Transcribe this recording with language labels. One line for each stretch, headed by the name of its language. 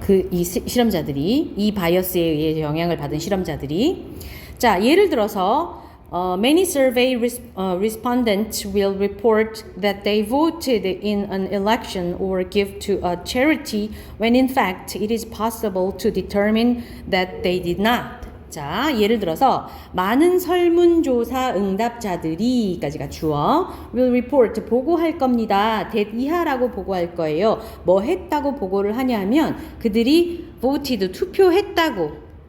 Korean: 이 실험자들이, 이 바이어스에 의해 영향을 받은 실험자들이. 자, 예를 들어서
English: many survey respondents will report that they voted in an election or give to a charity when in fact it is possible to determine that they did not.
Korean: 자, 예를 들어서 많은 설문조사 응답자들이 까지가 주어
English: will report
Korean: 보고할 겁니다. that 이하라고 보고할 거예요. 뭐 했다고 보고를 하냐면 그들이 voted 투표했다고.